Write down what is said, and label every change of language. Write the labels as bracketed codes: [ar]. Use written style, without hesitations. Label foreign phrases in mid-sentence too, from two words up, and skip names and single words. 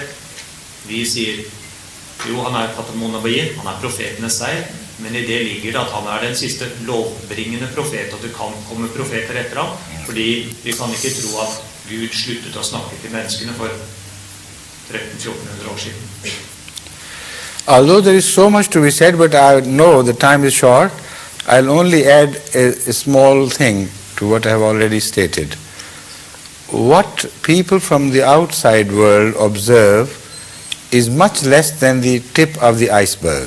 [no] Vi sier, jo, han [ar] خاتم النبيين, [no] han profetenes seier, men i det ligger det at han den siste lovbringende profet, og det kan komme profeter etter ham, fordi vi kan ikke tro at Gud sluttet å snakke til menneskene for 1300-1400 år siden. [en] Although there is so much to be said, but I know the time is short, I'll only add a small thing to what I have already stated. What people from the outside world observe is much less than the tip of the iceberg.